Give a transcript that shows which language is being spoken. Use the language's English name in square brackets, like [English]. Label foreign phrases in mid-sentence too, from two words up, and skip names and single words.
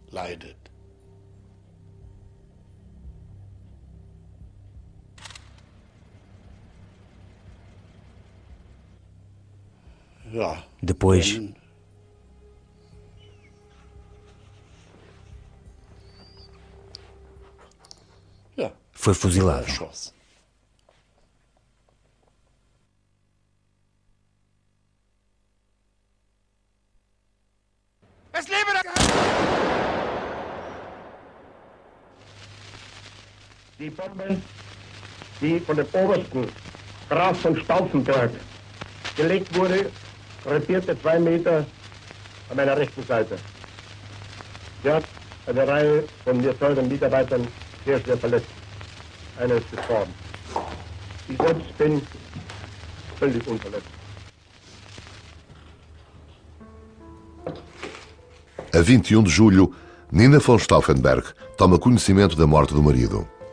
[Portuguese] Depois, foi fuzilado. [German] Die Bombe, die von dem Obersten Graf von Stauffenberg gelegt wurde, rentierte 2 Meter an meiner rechten Seite. Sie hat eine Reihe von mir teuren Mitarbeitern sehr schwer verletzt. Einer ist gestorben. Ich selbst bin völlig unverletzt. [Portuguese] A 21 de julho, Nina von Stauffenberg toma conhecimento da morte do marido.